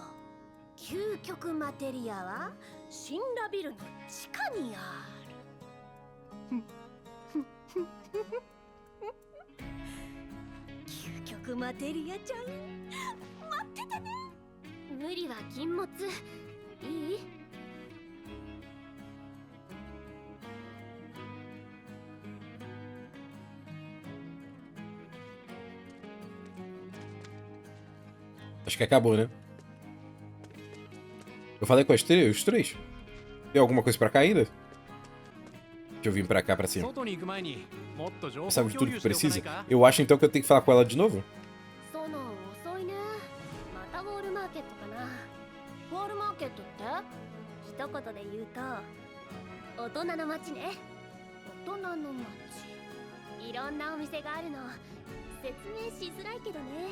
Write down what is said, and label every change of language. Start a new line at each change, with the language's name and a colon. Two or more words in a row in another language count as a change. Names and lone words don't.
Japanese: 究極マテリアはシンラビルの地下にある。究極マテリアちゃん、待っててね。無理は禁物。いい？
Portuguese: Acho que acabou, né? Eu falei com os três? Tem alguma coisa pra cá ainda? Deixa eu vir pra cá, pra cima.
Japanese: 外に行く前にもっと情報
Portuguese: Sabe de
Japanese: 共
Portuguese: tudo
Japanese: 有
Portuguese: que
Japanese: しておかな
Portuguese: precisa?
Japanese: いか？
Portuguese: Eu acho então que eu tenho que falar com ela de novo?
Japanese: その遅いね。またウォールマーケットかな。ウォールマーケットって一言で言うと大人の街ね。大人の街。いろんなお店があるの。説明しづらいけどね。